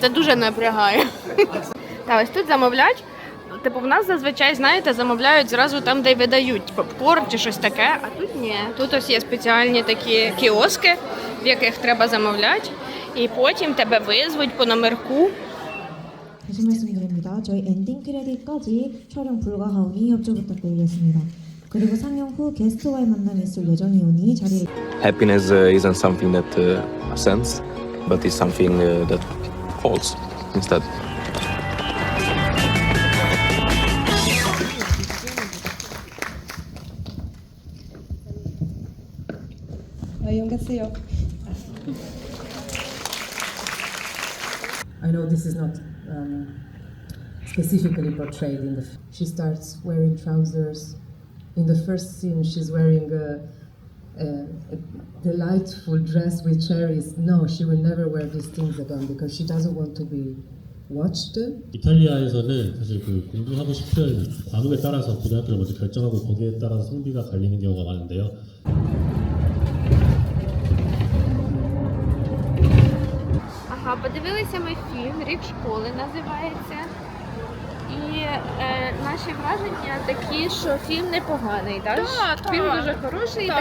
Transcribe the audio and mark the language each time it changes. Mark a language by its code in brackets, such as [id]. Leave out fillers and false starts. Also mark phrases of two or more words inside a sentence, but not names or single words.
[uk] Це дуже напрягає. Та ось тут замовлять. Типу, в нас зазвичай, знаєте, замовляють зразу там, де видають попкорн чи щось таке, а тут ні. Тут ось є спеціальні такі кіоски, в яких треба замовляти, і потім тебе визвуть по номерку. [ko] 다시 말씀드립니다. 저희 엔딩 크레딧까지 촬영 불가하오니 협조 부탁드리겠습니다. 그리고 상영 후 게스트와의 만남이 있을 예정이오니 자리에 [en] Happiness isn't something that ascends, but is something that falls instead. I know this is not specifically portrayed in the. She starts wearing trousers. In the first scene, she's wearing a delightful dress with cherries. No, she will never wear these things again because she doesn't want to be watched. [ko] 이탈리아에서는 사실 그 공부하고 싶은 과목에 따라서 고등학교를 먼저 결정하고 거기에 따라서 성비가 갈리는 경우가 많은데요. [uk] Ага, подивилися ми фільм «Рік школи» називається. І наші враження такі, що фільм непоганий, так? Так, Фільм дуже хороший, Так,